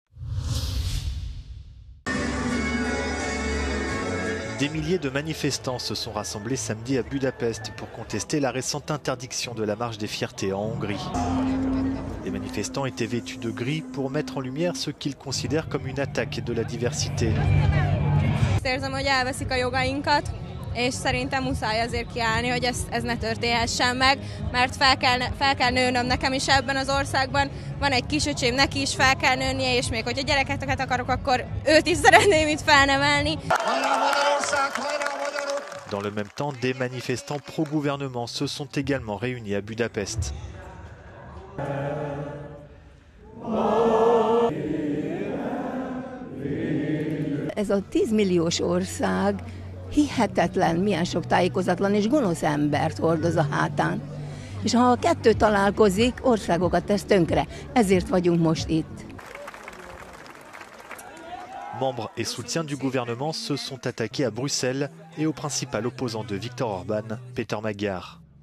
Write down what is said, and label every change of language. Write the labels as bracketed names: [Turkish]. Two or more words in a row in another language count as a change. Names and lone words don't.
[French] Des milliers de manifestants se sont rassemblés samedi à Budapest pour contester la récente interdiction de la marche des fiertés en Hongrie. Les manifestants étaient vêtus de gris pour mettre en lumière ce qu'ils considèrent comme une attaque de la diversité. [Hungarian] Érzem, hogy elveszik a jogainkat, és szerintem muszáj azért kiállni, hogy ez ne történhessen meg, mert fel kell nőnöm nekem is ebben az országban. Van egy kisöcsém, neki is fel kell nőnie, és még hogyha gyerekeket akarok, akkor őt is szeretném itt felnevelni. [French] Dans le même temps, des manifestants pro-gouvernement se sont également réunis à Budapest. [Hungarian] Ez a 10 milliós ország hihetetlen, milyen sok tájékozatlan és gonosz embert hordoz a hátán. És ha a kettő találkozik, országokat tesz tönkre. Ezért vagyunk most itt. [French] Membres et soutiens du gouvernement se sont attaqués à Bruxelles et au principal opposant de Viktor Orban, Péter Magyar.